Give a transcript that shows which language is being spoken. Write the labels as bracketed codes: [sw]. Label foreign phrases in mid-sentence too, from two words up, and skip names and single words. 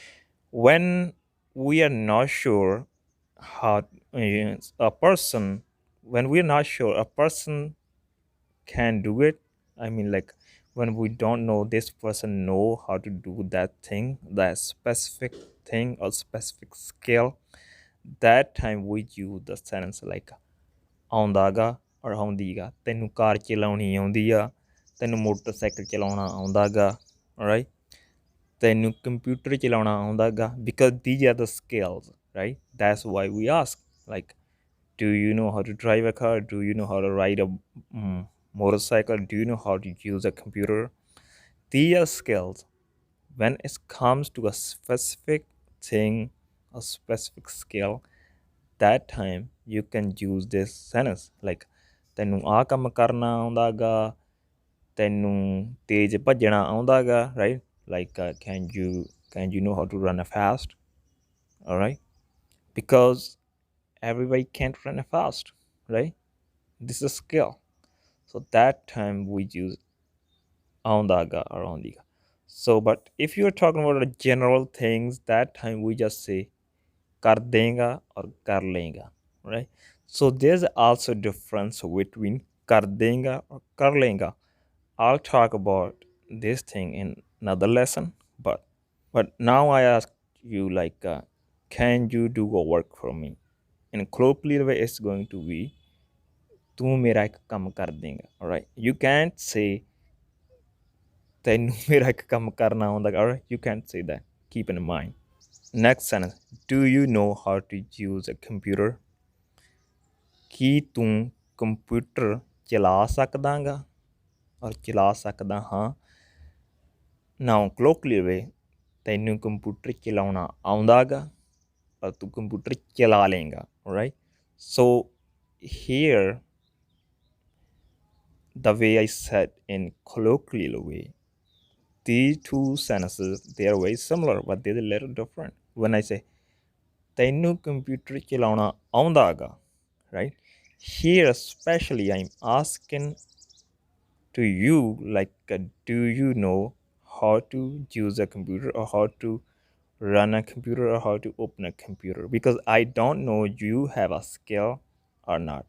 [en] When we are not sure how a person, when we're not sure a person can do it, I mean, like, when we don't know this person know how to do that thing, that specific thing or specific skill, that time we use the sentence like [pa] ਆਉਂਦਾ ਗਾ [en] or [pa] ਆਉਂਦੀ ਗਾ ਤੈਨੂੰ ਕਾਰ ਚਲਾਉਣੀ ਆਉਂਦੀ ਆ ਤੈਨੂੰ ਮੋਟਰਸਾਈਕਲ ਚਲਾਉਣਾ ਆਉਂਦਾ ਗਾ [en] right [pa] ਤੈਨੂੰ computer ਚਲਾਉਣਾ ਆਉਂਦਾ ਗਾ [en] because these are the skills, right? That's why we ask, like, do you know how to drive a car? Do you know how to ride a motorcycle? Do you know how to use a computer? These are skills. When it comes to a specific thing, a specific skill, that time you can use this sentence like [pa] ਤੈਨੂੰ ਆ ਕੰਮ ਕਰਨਾ ਆਉਂਦਾ ਗਾ ਤੈਨੂੰ ਤੇਜ਼ ਭੱਜਣਾ ਆਉਂਦਾ ਗਾ [en] right like can you know how to run a fast, all right? Because everybody can't run a fast, right? This is a skill. So that time we use [pa] ਆਉਂਦਾ ਗਾ [en] or [pa] ਆਉਂਦੀ ਗਾ. [en] So but if you're talking about the general things, that time we just say [pa] ਕਰ ਦੇਂਗਾ [en] or [pa] ਕਰ ਲੇਂਗਾ, [en] right? So there's also difference between [pa] ਕਰ ਦੇਂਗਾ [en] or [pa] ਕਰ ਲੇਂਗਾ. [en] I'll talk about this thing in another lesson, but now I ask you like can you do a work for me? In colloquial way it's going to be [pa] ਤੂੰ ਮੇਰਾ ਇੱਕ ਕੰਮ ਕਰ ਦੇਂਗਾ, [en] alright? You can't say [pa] ਤੈਨੂੰ ਮੇਰਾ ਇੱਕ ਕੰਮ ਕਰਨਾ ਆਉਂਦਾ, [en] alright? You can't say that. Keep in mind. Next sentence. Do you know how to use a computer? [pa] ਕੀ ਤੂੰ ਕੰਪਿਊਟਰ ਚਲਾ ਸਕਦਾ ਗਾ ਔਰ ਚਲਾ ਸਕਦਾ ਹਾਂ? [en] Now colloquial way [pa] ਤੈਨੂੰ ਕੰਪਿਊਟਰ ਚਲਾਉਣਾ ਆਉਂਦਾ ਗਾ ਔਰ ਤੂੰ ਕੰਪਿਊਟਰ ਚਲਾ ਲੇਂਗਾ, [en] alright? So here the way I said in colloquial way, these two sentences, they are very similar, but they're a little different. When I say [pa] ਤੈਨੂੰ ਕੰਪਿਊਟਰ ਚਲਾਉਣਾ ਆਉਂਦਾ ਗਾ, [en] right? Here especially I'm asking to you like do you know how to use a computer or how to run a computer or how to open a computer? Because I don't know you have a skill or not.